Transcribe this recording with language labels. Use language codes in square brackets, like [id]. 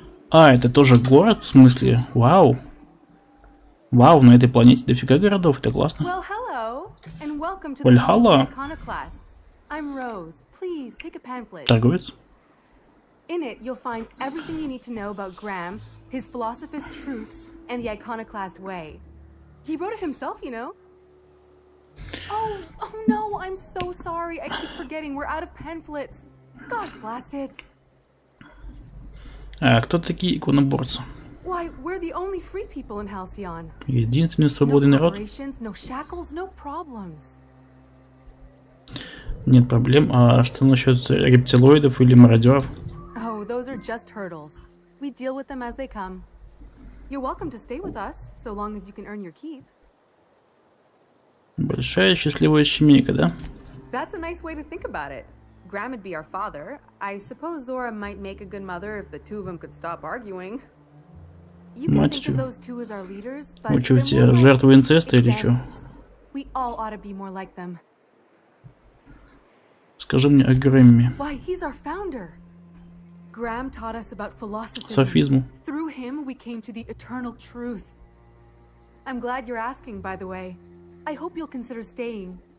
[ru] А, это тоже город, в смысле? Вау. Вау, на этой планете дофига городов, это классно. [en] Well, hello, and welcome to Valhalla. the Iconoclasts. I'm Rose. Please take a pamphlet. [ru] Торговец. [en] In it, you'll find everything you need to know about Graham, his philosophist truths, and the iconoclast way. He wrote it himself, you know. Oh no, I'm so sorry. I keep forgetting. We're out of pamphlets. Gosh, blast it. [ru] А кто такие иконоборцы? [en] Why, we're the only free people in Halcyon. [ru] Единственный свободный народ. [en] No shackles, no problems. [ru] Нет проблем. А что насчет рептилоидов или мародеров? [en] Oh, those are just hurdles. We deal with them as they come. You're welcome to stay with us, so long as you can earn your keep. [ru] Большая счастливая семейка, да? [en] That's a nice way to think about it. Graham would be our father. I suppose Zora might make a good mother if the two of them could stop arguing. You can think of those two as our leaders, but [ru] вы что, все жертвы инцеста или что? [en] We all ought to be more like them. [ru] Скажи мне о Грэмме. [en] Why, he's our founder. Graham taught us about philosophy. [ru] Софизму. [en] Through him, we came to the eternal truth. I'm glad you're asking, by the way. I hope you'll consider staying.